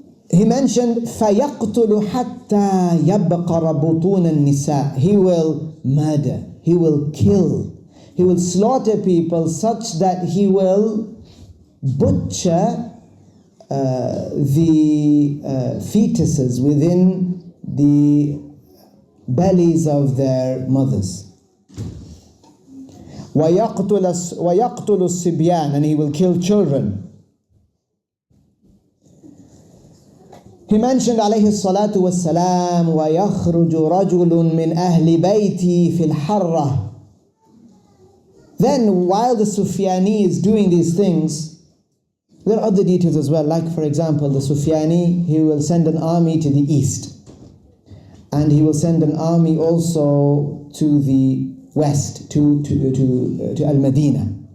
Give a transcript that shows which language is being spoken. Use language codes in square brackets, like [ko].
[en] He mentioned, [ar] فَيَقْتُلُ حَتَّى يَبْقَرَ بُطُونَ النِّسَاءِ. [en] He will murder, he will kill, he will slaughter people such that he will butcher the fetuses within the bellies of their mothers. [ar] وَيَقْتُلُ الصِّبْيَانَ, [en] and he will kill children. He mentioned [ar] alayhi salatu wassalam, وَيَخْرُجُ رَجُلٌ مِّنْ أَهْلِ بَيْتِي فِي الْحَرَّةِ. [en] Then while the Sufyani is doing these things, there are other details as well. Like for example, the Sufyani, he will send an army to the east. and he will send an army also to the west, to Al-Madinah.